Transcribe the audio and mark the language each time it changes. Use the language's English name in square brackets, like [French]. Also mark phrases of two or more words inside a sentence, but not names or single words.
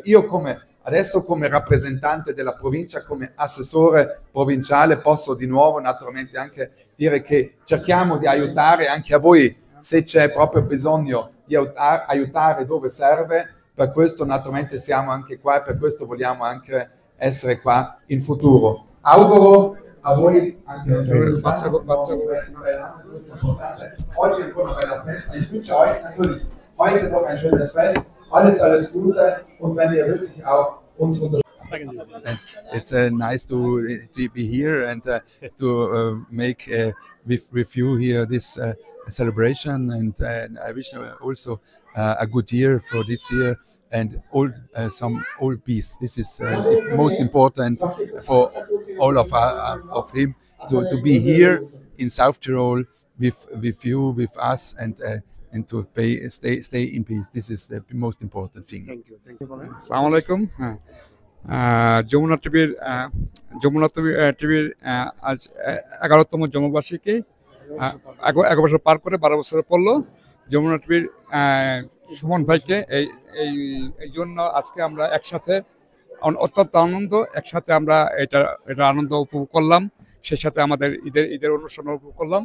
[Italian] Io adesso come rappresentante della provincia, come assessore provinciale, posso di nuovo naturalmente anche dire che cerchiamo di aiutare anche a voi se c'è proprio bisogno di aiutare dove serve. Per questo naturalmente siamo anche qua, e per questo vogliamo anche essere qua in futuro. Auguro a voi anche oggi ancora una bella festa. [German] Ich wünsche euch natürlich heute noch ein schönes Fest. Alles Gute, und wenn ihr wirklich auch uns unterstützt. [English] It's nice to be here and to make with you here this celebration, and I wish also a good year for this year, and all peace. This is most important for all of him to be here in South Tyrol with you, with us, and to stay in peace. This is the most important thing. Thank you. [Arabic] السلام عليكم. [Bangla] যমুনা টিভির আজ 11তম জন্মবার্ষিকী, 11 বছর পার করে 12 বছরে পড়লো। যমুনা টিভির সুমন ভাইকে এই জন্য আজকে আমরা একসাথে অত্যন্ত একসাথে আমরা এটা আনন্দ উপভোগ করলাম, সেই সাথে আমাদের ঈদের অনুষ্ঠান উপভোগ করলাম।